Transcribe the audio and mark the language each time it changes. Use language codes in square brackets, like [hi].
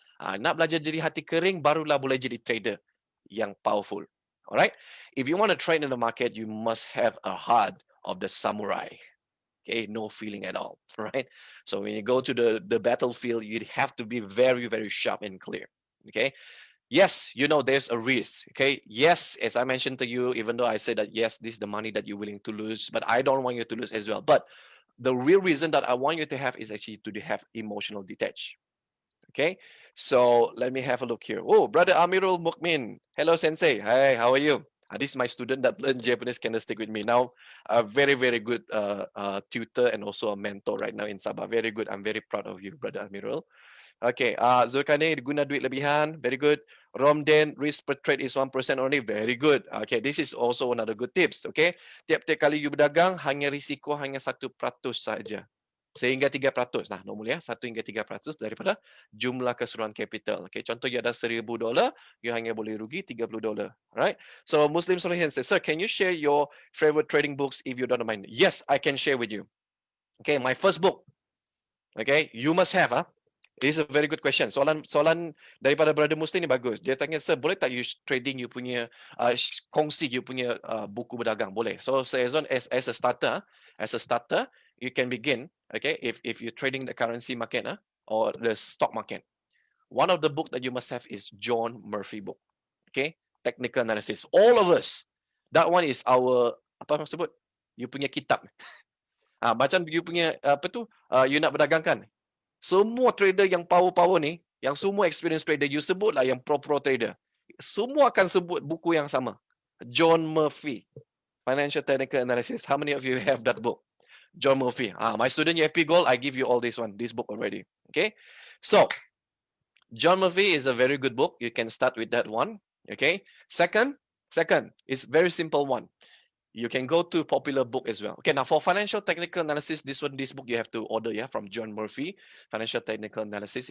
[ms] Nak belajar jadi hati kering, barulah boleh jadi trader yang powerful. [en] Alright? If you want to trade in the market, you must have a heart of the samurai. Okay, no feeling at all, right? So when you go to the battlefield, you have to be very, very sharp and clear. Okay. Yes, you know there's a risk. Okay. Yes, as I mentioned to you, even though I said that yes, this is the money that you're willing to lose, but I don't want you to lose as well. But the real reason that I want you to have is actually to have emotional detach. Okay. So let me have a look here. Oh, brother Amirul Mukmin. Hello, Sensei. Hi, how are you? This is my student that learned Japanese candlestick with me. Now, a very, very good tutor and also a mentor right now in Sabah. Very good. I'm very proud of you, brother Amirul. Okay, Zulkarnain, [ms] guna duit lebihan. [en] Very good. Romden, risk per trade is 1% only. Very good. Okay, this is also another good tips. [ms] Okay, tiap-tiap kali you berdagang, hanya risiko hanya 1% saja. Sehingga 3%. Nah, normally 1 hingga 3% daripada jumlah keseluruhan capital. Okay, contoh you ada $1,000, you hanya boleh rugi $30. Right? [en] So Muslim Solihin says, sir, can you share your favorite trading books if you don't mind? Yes, I can share with you. Okay, my first book. Okay, you must have. This is a very good question. [ms] Soalan daripada brother Muslim ni bagus. Dia tanya, sir, boleh tak you trading you punya, kongsi you punya buku berdagang? Boleh. [en] So Ezone, as a starter, you can begin. Okay, if you're trading the currency market or the stock market, one of the book that you must have is John Murphy book. Okay, technical analysis. All of us, that one is our [ms] apa sebut? You punya kitab. Macam you punya you nak berdagang kan? Semua trader yang power ni, yang semua experience trader, you sebutlah yang pro trader. Semua akan sebut buku yang sama. [en] John Murphy, Financial Technical Analysis. How many of you have that book? John Murphy. My student UFP Gold, I give you all this book already. Okay? So, John Murphy is a very good book. You can start with that one. Okay? Second, it's very simple one. You can go to popular book as well. Okay, now for financial technical analysis, this book you have to order, from John Murphy, Financial Technical Analysis.